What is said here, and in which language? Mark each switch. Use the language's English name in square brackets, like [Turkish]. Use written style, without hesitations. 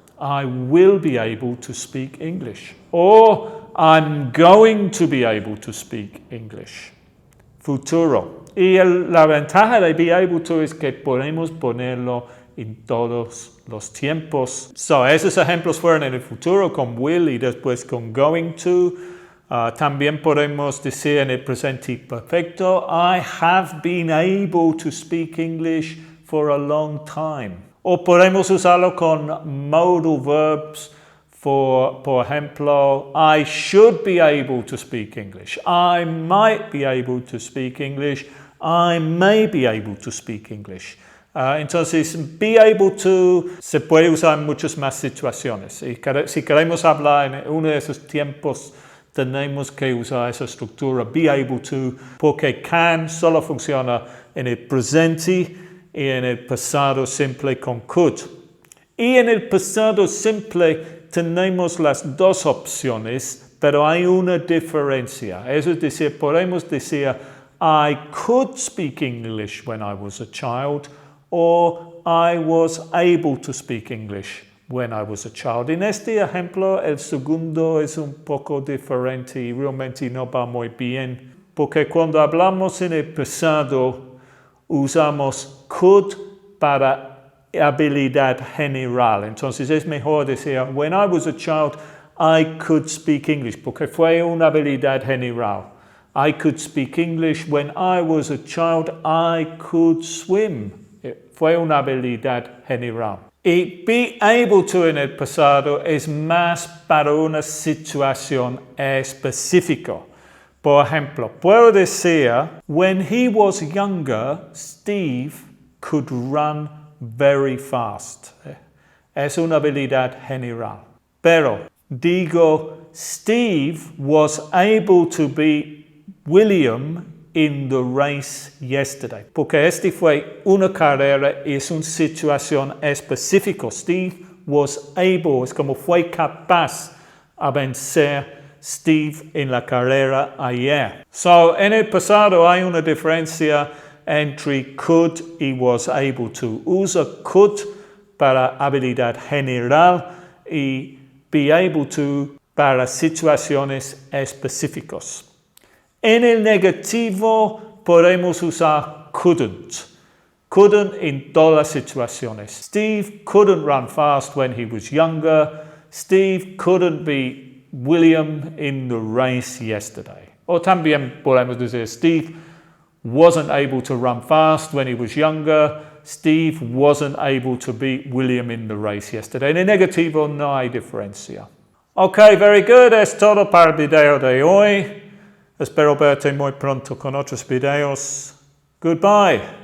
[English] I will be able to speak English. Or I'm going to be able to speak English. [Spanish] Futuro. Y la ventaja de be able to es que podemos ponerlo en todos los tiempos. So, esos ejemplos fueron en el futuro con will y después con going to. [English] También podemos decir en el presente perfecto, I have been able to speak English for a long time. [Spanish] O podemos usarlo con modal verbs. [English] Por ejemplo, I should be able to speak English. I might be able to speak English. I may be able to speak English. [Spanish] Entonces, be able to se puede usar en muchas más situaciones. Y si queremos hablar en uno de esos tiempos, tenemos que usar esa estructura be able to, porque can solo funciona en el presente y en el pasado simple con could. Y en el pasado simple tenemos las dos opciones, pero hay una diferencia. [English] Eso es decir, podemos decir I could speak English when I was a child, or I was able to speak English when I was a child. [Spanish] En este ejemplo, el segundo es un poco diferente y realmente no va muy bien, porque cuando hablamos en el pasado, usamos could para habilidad general. Entonces es mejor decir, when I was a child, I could speak English, porque fue una habilidad general. [English] I could speak English when I was a child, I could swim. [Spanish] Fue una habilidad general. Y be able to en el pasado es más para una situación específica. Por ejemplo, puedo decir, when he was younger, Steve could run very fast. Es una habilidad general. Pero [English] Digo, Steve was able to beat William in the race yesterday. [Spanish] Porque este fue una carrera y es una situación específica. Steve was able, es como fue capaz a vencer Steve en la carrera ayer. So, en el pasado hay una diferencia entre could y was able to. Usa could para habilidad general y be able to para situaciones específicas. En el negativo podemos usar couldn't. Couldn't in todas las situaciones. [English] Steve couldn't run fast when he was younger. Steve couldn't beat William in the race yesterday. O también podemos decir Steve wasn't able to run fast when he was younger. Steve wasn't able to beat William in the race yesterday. [Spanish] En el negativo no hay diferencia. Ok, very good. Es todo para el video de hoy. Espero verte muy pronto con otros videos. Goodbye.